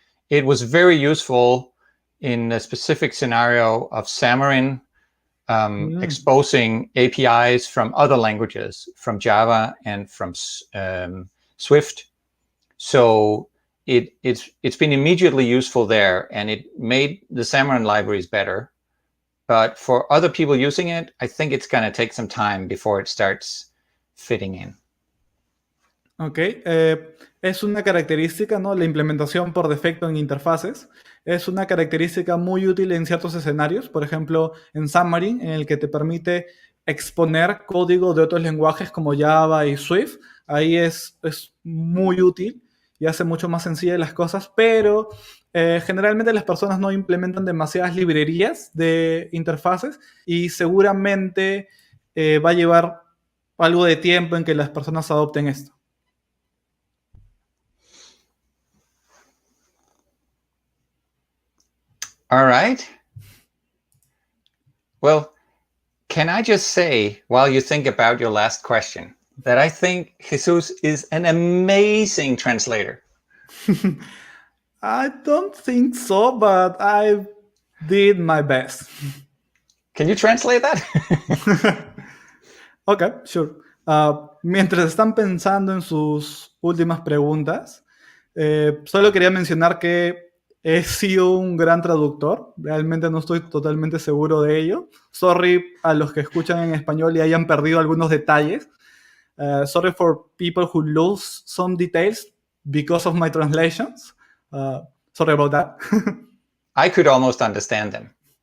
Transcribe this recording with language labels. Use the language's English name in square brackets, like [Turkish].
[English] It was very useful in a specific scenario of Xamarin exposing APIs from other languages, from Java and from Swift. So it's been immediately useful there, and it made the Xamarin libraries better. But for other people using it, I think it's going to take some time before it starts fitting in. [Spanish] Ok, es una característica, ¿no? La implementación por defecto en interfaces es una característica muy útil en ciertos escenarios, por ejemplo, en Xamarin, en el que te permite exponer código de otros lenguajes como Java y Swift. Ahí es muy útil y hace mucho más sencillas las cosas, pero generalmente las personas no implementan demasiadas librerías de interfaces y seguramente va a llevar algo de tiempo en que las personas adopten esto. [English] All right. Well, can I just say, while you think about your last question, that I think Jesus is an amazing translator. I don't think so, but I did my best. Can you translate that? Ok, sure. [Spanish] Mientras están pensando en sus últimas preguntas, solo quería mencionar que he sido un gran traductor. Realmente no estoy totalmente seguro de ello. Sorry a los que escuchan en español y hayan perdido algunos detalles. [English] Sorry for people who lose some details because of my translations. Sorry about that. I could almost understand them.